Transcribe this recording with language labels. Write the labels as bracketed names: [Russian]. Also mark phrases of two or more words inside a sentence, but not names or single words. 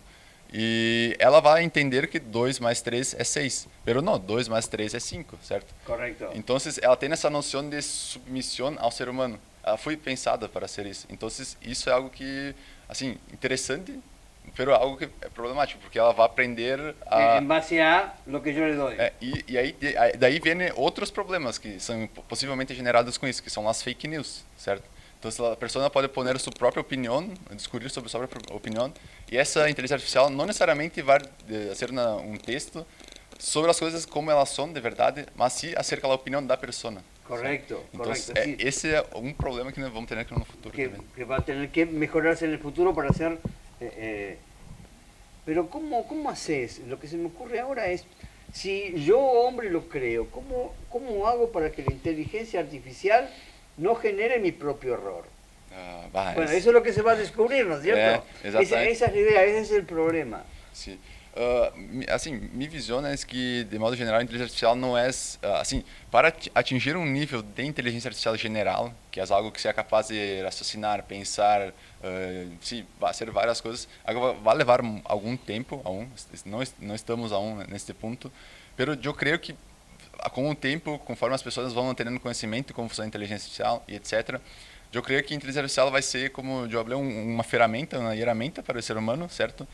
[Portuguese] E ela vai entender que 2 mais 3 é 6. Mas não, 2 mais 3 é 5, certo? Correto. Então, ela tem essa noção de submissão ao ser humano. Ela foi pensada para ser isso. Então, isso é algo que, assim, interessante, mas algo que é problemático, porque ela vai aprender [Spanish] En base a lo que yo le doy. [Portuguese] E aí, daí vem outros problemas que são possivelmente generados com isso, que são as fake news, certo? Então, a pessoa pode pôr sua própria opinião, discutir sobre sua própria opinião, e essa inteligência artificial não necessariamente vai ser um texto sobre as coisas como elas são de verdade, mas sim acerca da opinião da pessoa. [Spanish] Correcto, [Portuguese] Então, [Spanish] correcto. Sí. [Portuguese] esse é um problema que nós vamos ter no futuro também. [Spanish] Que va a tener que mejorarse en el futuro para hacer... pero ¿cómo haces? Lo que se me ocurre ahora es, si yo hombre lo creo, ¿cómo hago para que la inteligencia artificial no genere mi propio error? Bueno, eso es lo que se va a descubrir, ¿no es cierto? Exactamente. Esa es la idea, ese es el problema. [Portuguese] Sim. assim, minha visão é que, de modo geral, a inteligência artificial não é, assim, para atingir um nível de inteligência artificial general, que é algo que seja capaz de raciocinar, pensar, sim, fazer várias coisas, vai levar algum tempo, não estamos aún neste ponto, mas eu creio que com o tempo, conforme as pessoas vão tendo conhecimento de como funciona a inteligência artificial e etc., eu creio que a inteligência artificial vai ser, como eu falei, uma ferramenta para o ser humano, certo?